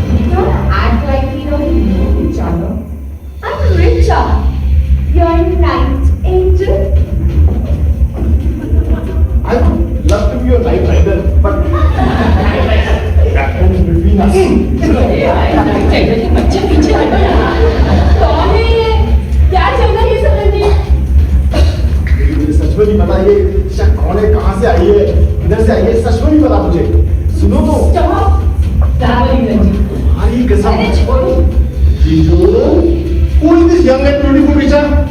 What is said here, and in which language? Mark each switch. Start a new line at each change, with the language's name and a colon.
English: Don't act like we don't know each other. I'm Richa, your night angel. I would love to be your night rider, but that comes between us.
Hindi: चलो ये बच्चे पीछे हटो यार। कौन है ये? क्या चल रहा है ये सब रंजीत? मुझे सच में नहीं पता ये शक कौन है, कहाँ से आई है, किधर से आई है, सच में नहीं पता मुझे। सुनो तो, ट्रैवलिंग रंजीत। तुम्हारी कसम। अरे छोड़ो।
English: जीजू, who is this young and beautiful Richa?